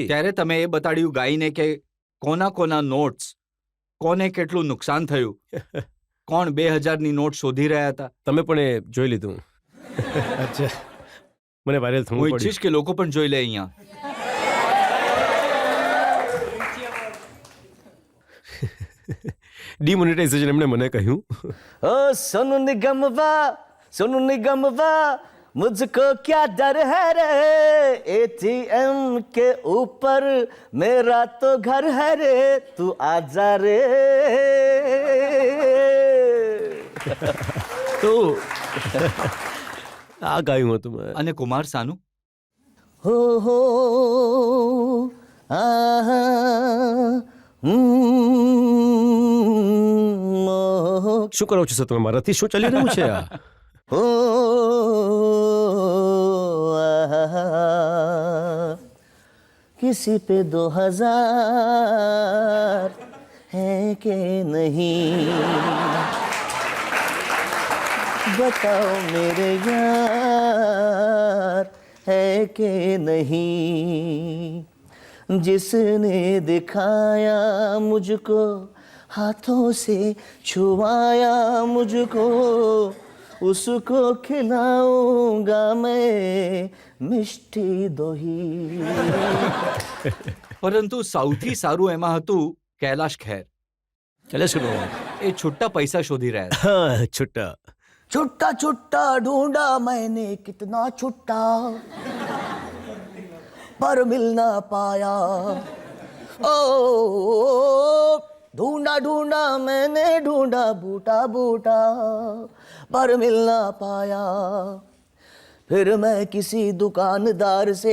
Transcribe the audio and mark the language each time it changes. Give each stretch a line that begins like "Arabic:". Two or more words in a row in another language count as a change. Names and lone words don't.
Gujarati: ત્યારે તમે એ બતાડ્યું ગાઈને કે કોના કોના નોટ્સ, કોને કેટલું નુકસાન થયું, કોણ 2000ની નોટ શોધી રહ્યા હતા. તમે પણ એ જોઈ લીધું. અચ્છા, મને વાયરલ થવું હું પડ્યું. ઈચ્છીશ કે લોકો પણ જોઈ લે અહીંયા. ડિમોનેટાઇઝેશન એમણે મને કહ્યું.
Hindi: ओ सोनू निगम वाह मुझको क्या डर है रे एटीएम के ऊपर मेरा तो घर है रे तू आजा रे
Gujarati: તો આ ગાયું હતું મેં. અને કુમાર સાનુ, हो आहा શું કરો છો સર તમે? મારાથી શું ચાલી રહ્યું છે આ?
Hindi: हो आहा किसी पे 2000 है कि नहीं बताओ मेरे यार है कि नहीं जिसने दिखाया मुझको हाथों से छुआया मुझको उसको खिलाऊंगा मैं
Bangla: মিষ্টি দই.
Gujarati: પરંતુ સૌથી સારું એમાં હતું કૈલાશ ખેર. ચાલે શું કહો? એ છૂટા પૈસા શોધી રહ્યા હતા. હા, છૂટા.
Hindi: छुट्टा छुट्टा ढूंढा मैंने कितना छुट्टा पर मिल ना पाया ओ ढूंढा ढूंढा मैंने ढूंढा बूटा बूटा पर मिल ना पाया फिर मैं किसी दुकानदार से